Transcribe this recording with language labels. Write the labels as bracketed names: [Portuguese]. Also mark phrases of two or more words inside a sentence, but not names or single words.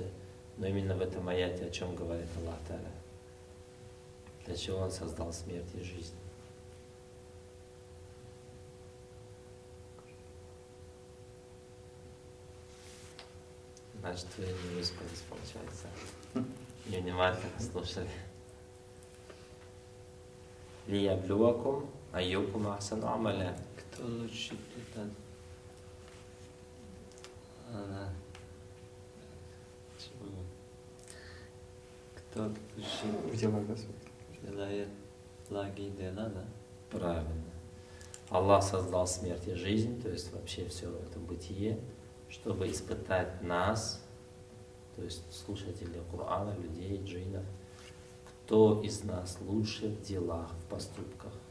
[Russian] Но именно в этом аяте о чем говорит Аллах Тааля? Для чего Он создал смерть и жизнь? Значит, вы не выспались, получается. Не внимательно слушали. [Arabic] ليبلوكم أيكم أحسن عملا. [Russian] Кто лучше этот? Кто лучше В делах, да, делает благие дела, да? Правильно. Аллах создал смерть и жизнь, то есть вообще все это бытие, чтобы испытать нас, то есть слушателей Корана, людей, джиннов, кто из нас лучше в делах, в поступках.